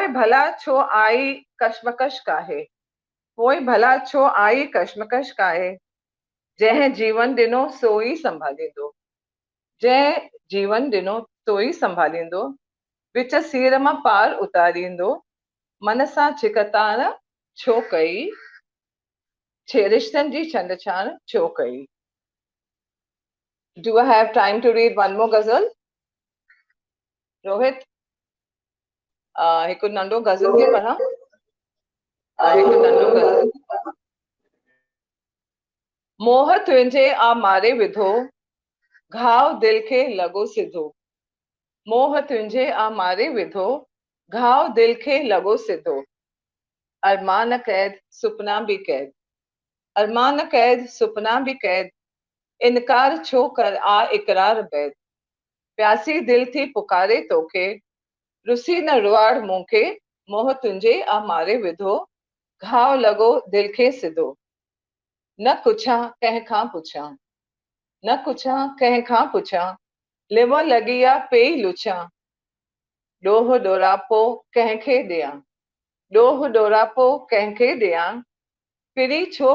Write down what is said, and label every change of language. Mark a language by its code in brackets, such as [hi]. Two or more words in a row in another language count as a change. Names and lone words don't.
[sd] भला छो आई कशमकश काहे, पोइ भला छो आई कशमकश काहे, जंहिं जीवन ॾिनो सो ई संभालींदो, जंहिं जीवन ॾिनो सो ई संभालींदो, विच सीर मां पार उतारींदो, मन सां छिकतान छो कई, रिश्तनि जी छंड छान छो कई। [en] Do I have time to read one more ghazal? रोहित, [sd] हिकु नंढो ग़ज़ल थी पढ़ां। हिकु नंढो ग़ज़ल। मोह तुंहिंजे आ मारे विधो, घाव दिल खे लॻो सिधो, मोह तुंहिंजे आ मारे विधो, घाव दिल खे लॻो सिधो, अरमान कैद सुपना भी कैद, अरमान कैद सुपना भी कैद, इनकार छो कर आ इकरार बैद, प्यासी दिल थी पुकारे तोखे, रुसी न रुआड़ मूंखे, मोह तुंहिंजे आ मारे विधो, घाव लॻो दिल खे सिधो, न कुछां कंहिंखां पुछां, न कुछां कंहिंखां पुछां, लिव लॻी आ पेई लुछां, ॾोह ॾोरापो कंहिंखे ॾियां, ॾोह ॾोरापो कंहिंखे ॾियां, फिरी छो